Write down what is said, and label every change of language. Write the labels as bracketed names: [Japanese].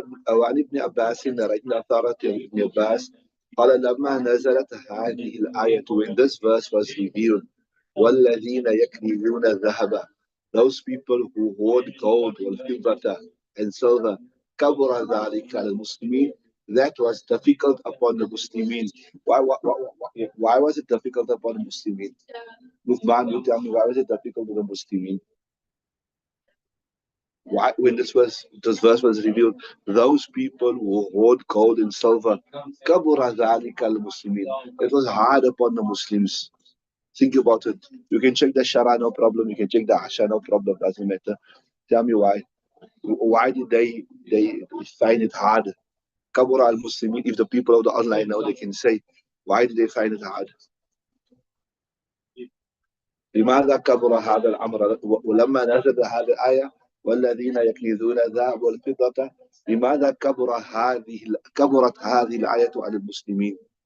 [Arabic] وعن ابن عباس رضي ابن عباس قال لما نزلت هذه الآية, [English] when this verse was revealed, [Arabic] والذين يكنزون الذهب, [English] those people who hoard gold [Arabic] والفضة [English] and silver, [Arabic] كبر ذلك على المسلمين, [English] that was difficult upon the Muslimin. Why was it difficult upon the Muslimin? Luqman, you tell me, why was it difficult to the Muslimin? Why, when this verse was revealed, those people who hoard gold and silver, [Arabic] كبر ذلك على المسلمين, [English] it was hard upon the Muslims. Think about it. You can check the Shara, no problem. You can check the Asha, no problem. Doesn't matter. Tell me why. Why did they find it hard? [Arabic] Kabura al-Muslimin, [English] if the people of the online now, they can say, why did they find it hard? [Arabic] لماذا كبر هذا الأمر ولما نزل هذه الآية والذين يكنزون الذهب والفضة, لماذا كبرت هذه الآية على المسلمين?